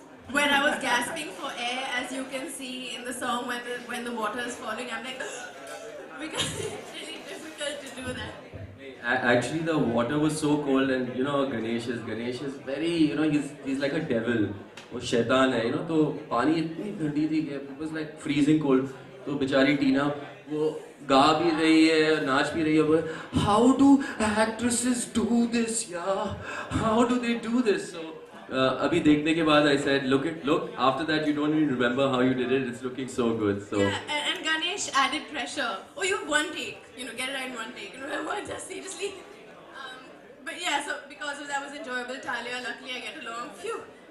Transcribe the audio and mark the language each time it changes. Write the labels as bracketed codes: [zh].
[en] When I was gasping for air, as you can see in the song when the water is falling, I'm like, because it's really difficult to do that. Actually, the water was so cold, and Ganesh is very, he's like a devil. [hi] वो शैतान है, तो पानी इतनी ठंडी थी कि [en] it was like freezing cold. [hi] तो बेचारी टीना वो गा भी रही है, नाच भी रही है. [en] How do actresses do this, yeah? How do they do this? So [hi] अभी देखने के बाद [en] I said, look. After that, you don't even remember how you did it. It's looking so good. So yeah, and Ganesh added pressure. Oh, you have one take. Get it right in one take. Just seriously. But yeah, so because of that was enjoyable. Talia, luckily I get along. Phew.